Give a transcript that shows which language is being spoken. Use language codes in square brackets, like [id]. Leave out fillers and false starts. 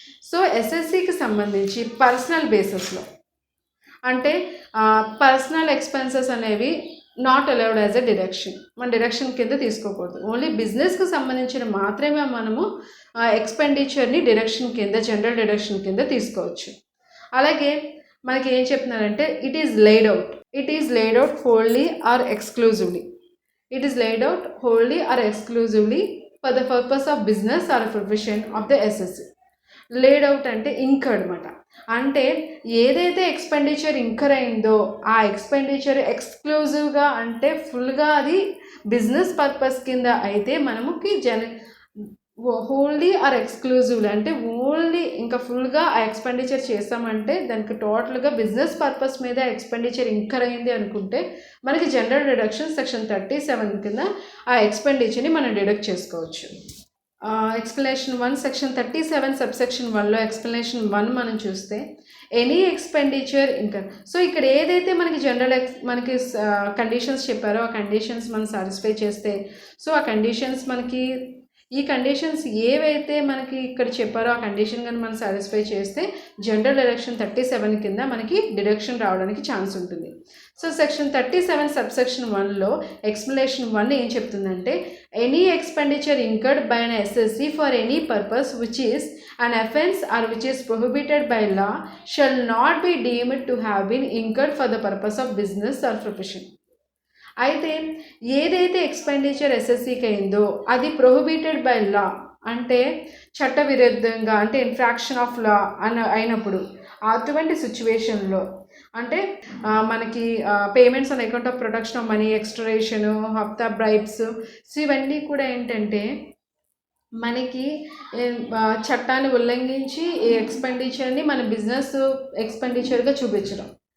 [te] So ఎస్ఎస్సికి సంబంధించి personal బేసిస్లో అంటే పర్సనల్ ఎక్స్పెన్సెస్ అనేవి [en] Not allowed as a deduction. [te] మన డిడక్షన్ కింద తీసుకోకూడదు. ఓన్లీ బిజినెస్కి సంబంధించిన మాత్రమే మనము ఎక్స్పెండిచర్ని డిడక్షన్ కింద జనరల్ డిడక్షన్ కింద తీసుకోవచ్చు. అలాగే మనకి ఏం చెప్తున్నారంటే [en] It is laid out wholly or exclusively. It is laid out wholly or exclusively for the purpose of business or profession of the assessee. [te] Laid out అంటే ఇంకర్డ్ అనమాట. అంటే ఏదైతే ఎక్స్పెండిచర్ ఇంకర్ అయిందో ఆ ఎక్స్పెండిచర్ ఎక్స్క్లూజివ్గా అంటే ఫుల్గా అది బిజినెస్ పర్పస్ కింద అయితే మనకి [en] wholly or exclusively [te] అంటే ఓన్లీ ఇంకా ఫుల్గా ఆ ఎక్స్పెండిచర్ చేస్తామంటే దానికి టోటల్గా బిజినెస్ పర్పస్ మీద ఎక్స్పెండిచర్ ఇంకర్ అయింది అనుకుంటే మనకి జనరల్ డిడక్షన్ సెక్షన్ 37 కింద ఆ ఎక్స్పెండిచర్ని మనం డిడక్ట్ చేసుకోవచ్చు. ఎక్స్ప్లెనేషన్ 1 సెక్షన్ 37 సబ్సెక్షన్ 1లో ఎక్స్ప్లెనేషన్ 1 మనం చూస్తే ఎనీ ఎక్స్పెండిచర్ ఇంకా సో ఇక్కడ ఏదైతే మనకి మనకి కండిషన్స్ చెప్పారో ఆ కండిషన్స్ మనం సాటిస్ఫై చేస్తే సో ఆ కండిషన్స్ మనకి ఈ కండిషన్స్ ఏవైతే మనకి ఇక్కడ చెప్పారో ఆ కండిషన్ కానీ మనం సాటిస్ఫై చేస్తే జనరల్ డిడక్షన్ 37 కింద మనకి డిడక్షన్ రావడానికి ఛాన్స్ ఉంటుంది. [en] so section 37 subsection 1లో explanation 1 [te] ఏం చెప్తుందంటే [en] Any expenditure incurred by an assessee for any purpose which is an offence or which is prohibited by law shall not be deemed to have been incurred for the purpose of business or profession. [te] అయితే ఏదైతే expenditure ఎస్ఎస్సీకి అయిందో అది prohibited by law అంటే చట్ట విరుద్ధంగా అంటే [en] infraction of law [te] అయినప్పుడు అటువంటి సిచ్యువేషన్లో అంటే మనకి [en] payments on account of production of money [te] ఎక్స్టోరేషన్ హఫ్తా bribes so ఇవన్నీ కూడా ఏంటంటే మనకి చట్టాన్ని ఉల్లంఘించి ఈ ఎక్స్పెండిచర్ని మన బిజినెస్ ఎక్స్పెండిచర్గా చూపించడం.